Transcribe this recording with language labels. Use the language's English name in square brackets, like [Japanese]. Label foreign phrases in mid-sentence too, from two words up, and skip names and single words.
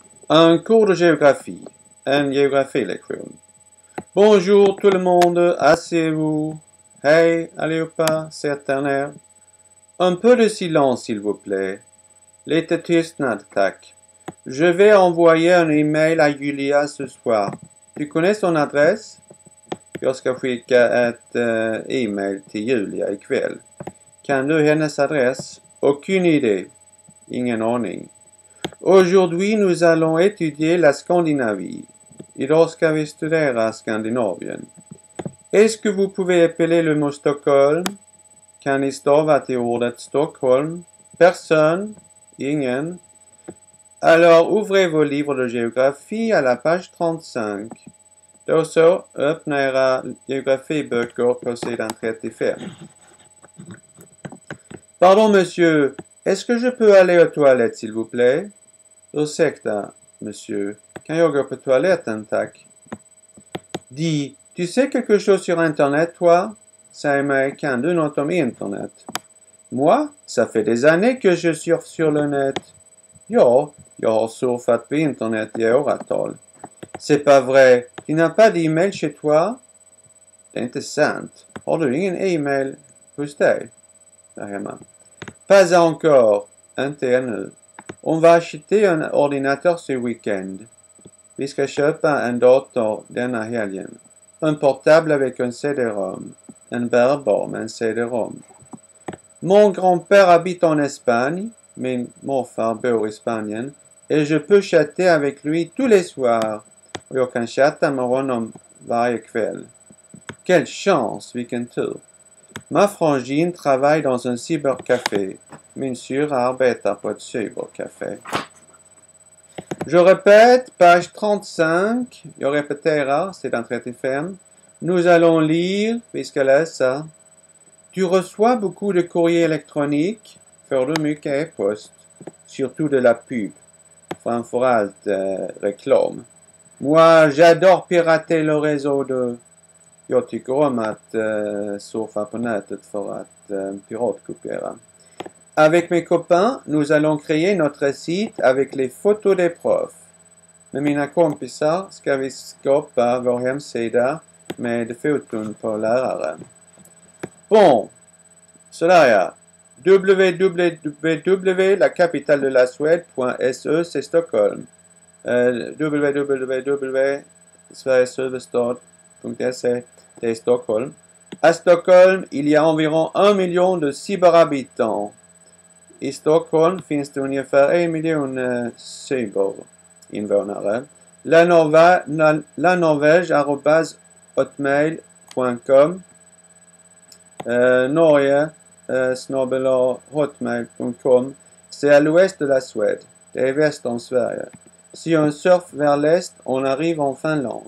[French] Un cours de géographie, [Swedish] en géografielektion. [French] Bonjour tout le monde, asseyez-vous. [Swedish] Hej allihopa, sätt er ner. [French] Un peu de silence s'il vous plaît. [Swedish] Lite tystnad, tack. [French] Je vais envoyer un email à Julia ce soir. Tu connais son adresse? [Swedish] Jag ska skicka ett e-mail till Julia ikväll. Kan du hennes adress? [French] Aucune idée. [Swedish] Ingen aning. [French] Aujourd'hui, nous allons étudier la Scandinavie. [Swedish] Idag ska vi studera Skandinavien. [French] Est-ce que vous pouvez appeler le mot Stockholm? [Swedish] Kan ni stava till ordet Stockholm? [French] Personne? Ingen. Alors, ouvrez vos livres de géographie à la page 35. [Swedish] Då så, öppna era geografiböcker på sidan 35. [French] Pardon, monsieur. Est-ce que je peux aller aux toilettes, s'il vous plaît? [Swedish] Ursäkta, monsieur. Kan jag gå på toaletten, tack? [French] Dis, tu sais quelque chose sur Internet, toi? [Swedish] Säg mig, kan du något om Internet? [French] Moi, ça fait des années que je surfe sur le net. [Swedish] Ja, jag har surfat på Internet i åratal. [French] C'est pas vrai. Tu n'as pas d'e-mail chez toi? [Swedish] Det är inte sant. Har du ingen e-mail hos dig? Där hemma. [French] Pas encore. [Swedish] Inte ännu. [French] On va acheter un ordinateur ce week-end. [Swedish] Vi ska köpa en dator denna helgen. [French] Un portable avec un CD-ROM. [Swedish] En bärbar med en CD-ROM. [French] Mon grand-père habite en Espagne. [Swedish] Min morfar bor i Spanien. [French] Et je peux chatter avec lui tous les soirs. [Swedish] Och jag kan chatta med honom varje kväll. [French] Quelle chance, [Swedish] vilken tur. [French] Ma frangine travaille dans un cybercafé. [Swedish] Min syrra arbetar på ett cybercafé. [French] Je répète, page 35. [Swedish] Jag repeterar, sidan 35. [French] Nous allons lire, [Swedish] vi ska läsa. [French] Tu reçois beaucoup de courrier électronique. [Swedish] Får du mycket e-post? [French] Surtout de la pub. [Swedish] Framförallt reklam. [French] Moi, j'adore pirater le réseau de... [Swedish] Jag tycker om att surfa på nätet för att piratkopiera. [French] Avec mes copains, nous allons créer notre site avec les photos des profs. [Swedish] Med mina kompisar ska vi skapa vår hemsida med foton på lärare. Bon, sådär ja. [French] www, la capitale de la Suède.se, c'est Stockholm. www.sverigeshuvudstad.se, c'est Stockholm. À Stockholm, il y a environ 1 million de cyberhabitants. [Swedish] I Stockholm finns det ungefär 1 miljon cyberinvånare. [French] La Norvège @hotmail.com. [Swedish] Norge @hotmail.com. [French] C'est à l'ouest de la Suède. [Swedish] Det är väster om Sverige. [French] Si on surfe vers l'est, on arrive en Finlande.